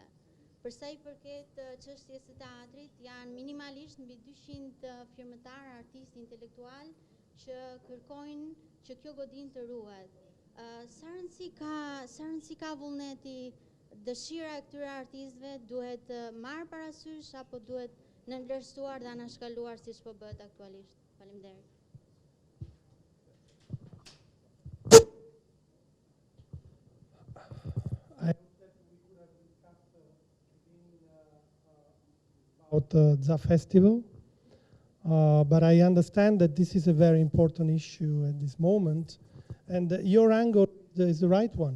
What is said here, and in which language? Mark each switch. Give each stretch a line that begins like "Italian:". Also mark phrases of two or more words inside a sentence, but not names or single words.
Albanian: Për sa I përket çështjes së teatrit, janë minimalisht mbi 200 firmëtarë, artistë, intelektual që kërkojnë që kjo godinë të ruhet. Sa rëndësi ka vullneti, dëshira e këtyre artistëve duhet marrë parasysh apo duhet nënvlerësuar dhe anashkaluar siç po bëhet aktualisht? Faleminderit.
English: About the festival, but I understand that this is a very important issue at this moment, and your angle is the right one.